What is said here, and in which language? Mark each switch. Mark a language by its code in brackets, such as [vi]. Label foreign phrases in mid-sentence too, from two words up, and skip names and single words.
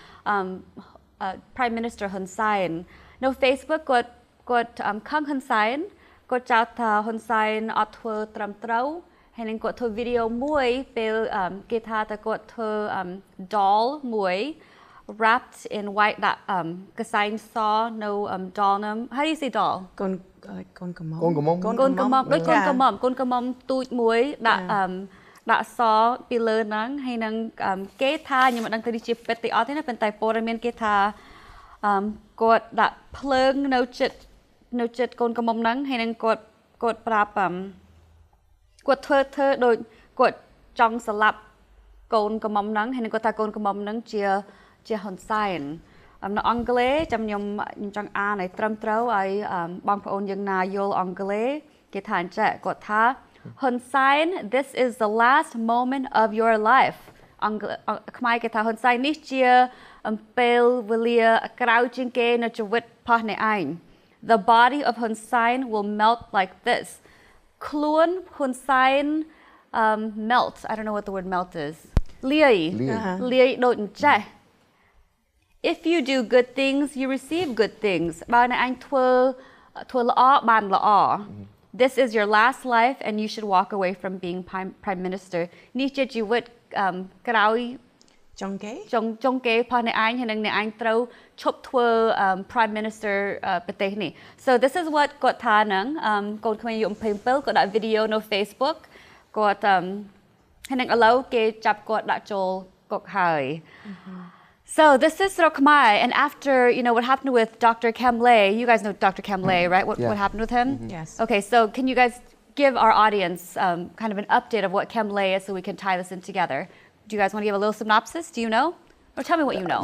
[en] Prime Minister [km] Hun Sen នៅ Facebook គាត់ខឹង Hun Sen គាត់ចោទថា Hun Sen អត់ធ្វើត្រឹមត្រូវហើយនឹងគាត់ធ្វើវីដេអូមួយពេលគេថាតែគាត់ធ្វើ doll មួយ [en] wrapped in white [km] ដាក់កសែងសនៅ doll ហ្នឹង [en] How do you say doll [km] កូនកំមុំ កូនកំមុំដូចកូនកំមុំទូចមួយដាក់សពីលើហ្នឹងហើយនឹងគេថាខ្ញុំមិនដឹងទៅនេះជាពិតទេ អត់ទេណាប៉ុន្តែព័ត៌មានគេថាគាត់ដាក់ភ្លើងនៅចិត្តកូនកំមុំហ្នឹងហើយនឹងគាត់ប្រាប់គាត់ធ្វើដូចគាត់ចង់ស្លាប់កូនកំមុំហ្នឹងហើយនឹងគាត់ថាកូនកំមុំហ្នឹងជាហ៊ុនសែននៅអង់គ្លេសចាំខ្ញុំចង់អានឲ្យត្រឹមត្រូវឲ្យបងប្អូនយើងណាយល់អង់គ្លេសគេថាអញ្ចឹងគាត់ថា [en] Hun Sen, this is the last moment of your life. [km] ខ្មែរគេថា Hun Sen នេះជាពេលវេលាក្រោយជាងគេនៅជីវិតរបស់អ្នកឯង [en] The body of Hun Sen will melt like this. [km] ខ្លួន Hun Sen melt. [en] I don't know what the word melt is. [km] លាយដូចអញ្ចេះ [en] If you do good things, you receive good things. [km] បើអ្នកឯងធ្វើល្អបានល្អ [en] This is your last life and you should walk away from being prime [km] minister នេះជាជីវិតក្រោយចុងគេផងអ្នកឯងហើយនឹងអ្នកឯងត្រូវឈប់ធ្វើ [en] prime minister [km] ប្រទេសនេះ [en] So this is what [km] គាត់ថាហ្នឹងកូនខ្មែរអាយុ27គាត់ដាក់វីដេអូនៅ Facebook គាត់ហើយនឹងឥឡូវគេចាប់គាត់ដាក់ចូលគុកហើយ [en] So this is Srok Khmer, and after what happened with Dr. Khmer, you guys know Dr. Khmer, right? What happened with him? Yes. Okay, so can you guys give our audience kind of an update of what Khmer is, so we can tie this in together? Do you guys want to give a little synopsis? Do you know, or tell me what you know?